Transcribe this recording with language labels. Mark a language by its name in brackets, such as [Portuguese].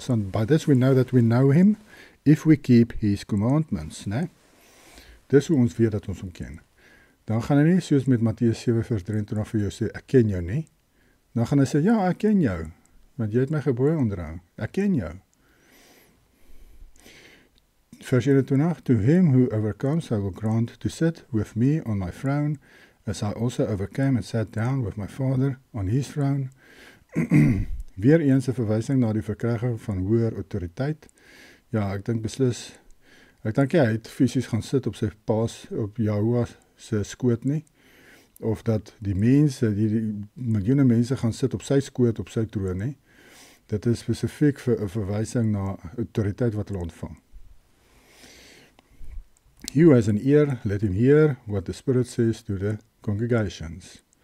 [English] By this we know that we know him, if we keep his commandments, né? [Afrikaans] Dis hoe ons weet dat ons hom ken. Dan gaan hy nie soos met Matteus 7 vers 23 vir jou sê, ek ken jou nie. Dan gaan hy sê, ja, ek ken jou, want jy het my gebooie onderhou. Ek ken jou. Vers 21, [English] to him who overcomes I will grant to sit with me on my throne, as I also overcame and sat down with my Father on his throne. [Afrikaans] Weer eens 'n verwysing na die verkryging van hoër autoriteit. Ja, ek dink beslis, ek dink hy het fisies gaan sit op sy paas, op Jahoua se skoot nie, of dat die mense, die miljoene mense gaan sit op sy skoot, op sy troon nie. Dit is spesifiek vir 'n verwysing na autoriteit wat hulle ontvang. [English] He who has an ear, let him hear what the Spirit says to the congregations.